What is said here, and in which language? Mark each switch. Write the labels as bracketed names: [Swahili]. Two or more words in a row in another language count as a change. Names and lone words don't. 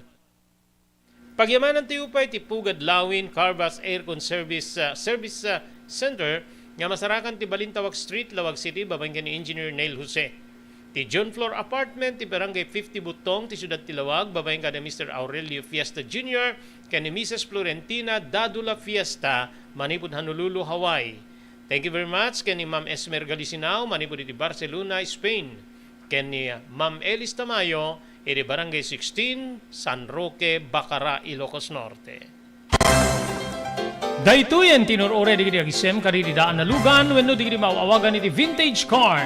[Iloko] Pagyamanan tayo pa iti Pugad Lawin Carvas Aircon Service Center nga masarakan ti Balintawak Street, Lawag City, babaeng ni Engineer Neil Jose. Ti John Floor Apartment ti Barangay 50 Butong ti Siyudad ti Lawag, babaeng ni Mr. Aurelio Fiesta Jr. ken ni Mrs. Florentina Dadula Fiesta, manipud Honolulu, Hawaii. [English] Thank you very much [Iloko] ken ni Ma'am Esmer Galisinao, manipud iti Barcelona, Spain. Ken ni Ma'am Elis Tamayo, iti Barangay 16, San Roque, Bacara, Ilocos Norte. Daytoyen tinurore digiti agisem kaditi daan na lugan wenno digiti maawagan iti vintage car.